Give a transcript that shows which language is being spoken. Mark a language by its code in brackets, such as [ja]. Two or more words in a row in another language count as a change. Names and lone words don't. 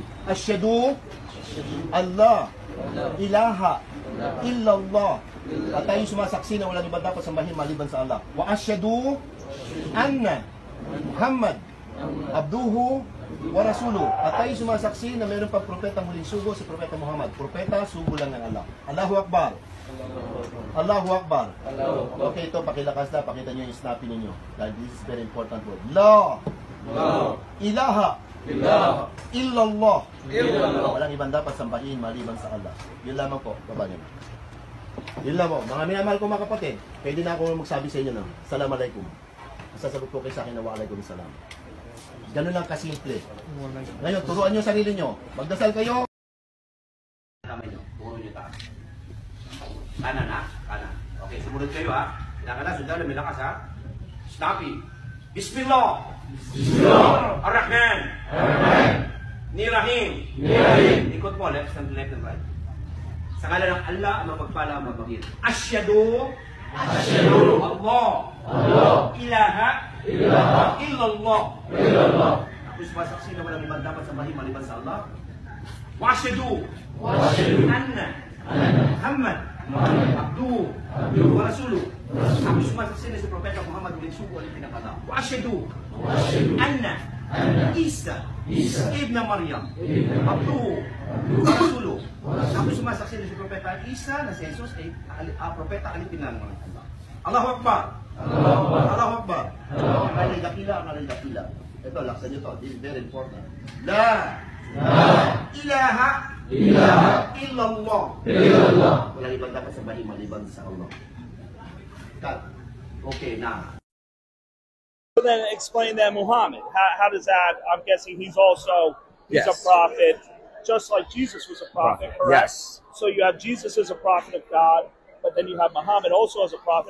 [ar] أشهد الله إله إلا الله. [tl] At tayo sumasaksi na walang iba dapat sambahin maliban sa Allah. [ar] و أشهد أن محمد عبده و رسوله. [tl] At tayo sumasaksi na mayroon pang propetang huling sugo si Propeta Muhammad. Propeta, sugo lang ng Allah. [ar] الله أكبر. الله أكبر. [tl] Okay, ito pakilakas na, pakita nyo yung snappy ninyo. Dahil [en] this is very important word. [ar] لا إله إلا الله. [tl] Walang ibang dapat sambahin maliban sa Allah. Yun lamang po, baba nyo. Yun lamang. Mga minamahal ko mga kapatid, pwede na ako magsabi sa inyo ng [ar] السلام عليكم. [tl] Sasagot po kayo sa akin na [ar] و عليكم سلام. [tl] Ganun lang kasimple. Ngayon, turuan nyo sarili nyo. Magdasal kayo. Kamay nyo, puro nyo taas. Kanan ha? Kanan. Okay, sumunod kayo ha. Kailangan na, sundalo, may lakas ha. Snappy. [ar] بسم الله. بسم الله. الرحمن. الرحمن. الرحيم. الرحيم. [tl] Ikot mo, [en] left and right. [tl] Sa ngalan ng Allah, ang mapagpala ang mabagin. [ar] أشهد. أشهد. الله. الله. إله. إله. إلا الله. إلا الله. [tl] Ako sumasaksi na walang ibang dapat sambahin maliban sa Allah. [ar] و أشهد. و أشهد. أن. محمد. عبده و رسوله. [tl] Ako sumasaksi na si Propeta Muhammad ulit sugo ulit pinakala. [ar] و أشهد أن عيسى ابن مريم عبده و رسوله. [tl] Ako sumasaksi na si Propeta Isa na si Jesus ay propeta alipinang ng Allah. [ar] الله أكبر. الله أكبر. [tl] Alay dakila. Ito, laksan nyo to. [en] This is very important. [ar] لا إله إلا الله. [tl] Walang ibang dapat sambahin maliban sa Allah. [en] Cut. Okay, now. So then explain that Muhammad. How does that, I'm guessing he's a prophet, just like Jesus was a prophet, correct? Yes. So you have Jesus as a prophet of God, but then you have Muhammad also as a prophet.